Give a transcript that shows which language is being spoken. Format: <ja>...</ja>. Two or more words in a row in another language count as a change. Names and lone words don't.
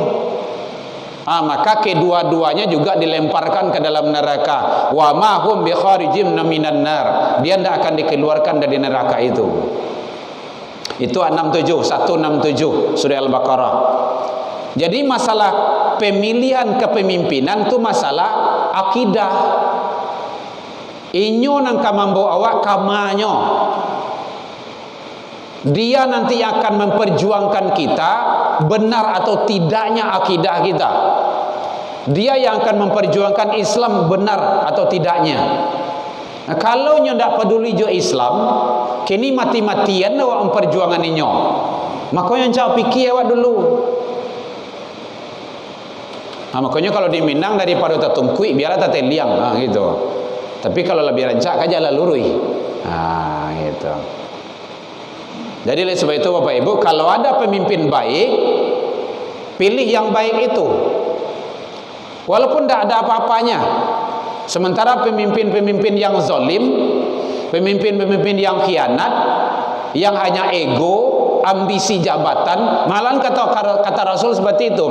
<id>Maka kedua-duanya juga dilemparkan ke dalam neraka.</id> <ar>وما هم بخارجين من النار.</ar> <id>Dia tidak akan dikeluarkan dari neraka itu. Itu 167 surah Al-Baqarah. Jadi masalah pemilihan kepemimpinan itu masalah akidah.</id> <min>Inyo nang kamambo awak kamanyo.</min> <id>Dia nanti akan memperjuangkan kita, benar atau tidaknya akidah kita. Dia yang akan memperjuangkan Islam benar atau tidaknya.</id> <min>Nah, kalau nyo ndak peduli jo Islam, kini mati-matian awak memperjuangan inyo.</min> <id>Makanya cak fikir awak dulu. Makanya kalau di Minang daripada</id> <min>tatungkui biarlah tateliang</min> <id>gitu.</id> <min>Tapi kalau lebih rancak aja lah lurui.</min> <id>Gitu. Jadi oleh sebab itu Bapak Ibu, kalau ada pemimpin baik, pilih yang baik itu. Walaupun tidak ada apa-apanya. Sementara pemimpin-pemimpin yang zalim, pemimpin-pemimpin yang khianat, yang hanya ego, ambisi jabatan, malahan kata Rasul seperti itu.</id>